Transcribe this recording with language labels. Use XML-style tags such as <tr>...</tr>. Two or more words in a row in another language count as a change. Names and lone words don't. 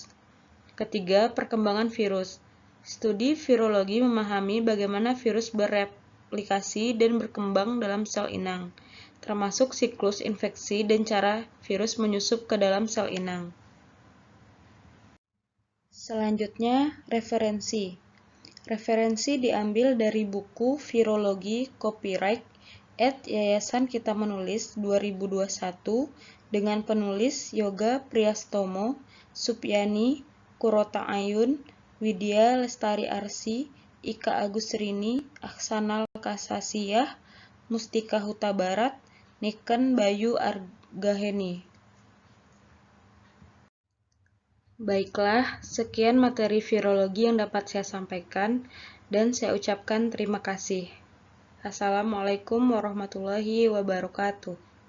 <id>Ketiga, perkembangan virus. Studi virologi memahami bagaimana virus bereplikasi dan berkembang dalam sel inang, termasuk siklus infeksi dan cara virus menyusup ke dalam sel inang. Selanjutnya, referensi. Referensi diambil dari buku Virologi Copyright Yayasan Kita Menulis 2021 dengan penulis Yoga Priyastomo, Supyani, Kurota Ayun, Widya Lestari Arsi, Ika Agusrini, Aksanal Kasasiyah, Mustika Huta Barat, Niken Bayu Argaheni. Baiklah, sekian materi virologi yang dapat saya sampaikan, dan saya ucapkan terima kasih. Assalamualaikum warahmatullahi wabarakatuh.</id>